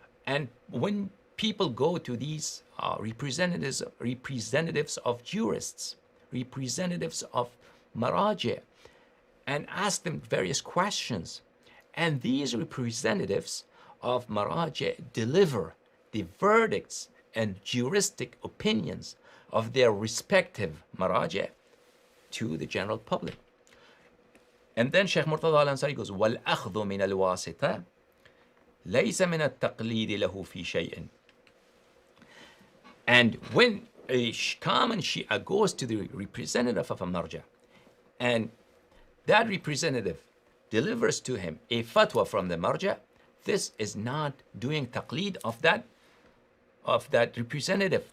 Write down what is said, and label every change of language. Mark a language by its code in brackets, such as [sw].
[en] And when people go to these representatives of jurists, representatives of Maraji, and ask them various questions, and these representatives of Maraji deliver the verdicts and juristic opinions of their respective Maraji to the general public. And then Shaykh Murtada al-Ansari goes, [ar] وَالْأَخْذُ مِنَ الْوَاسِطَةِ لَيْسَ مِنَ التَّقْلِيدِ لَهُ فِي شَيْءٍ. [en] And when a common Shia goes to the representative of a marja, and that representative delivers to him a fatwa from the marja, this is not doing taqlid of that representative.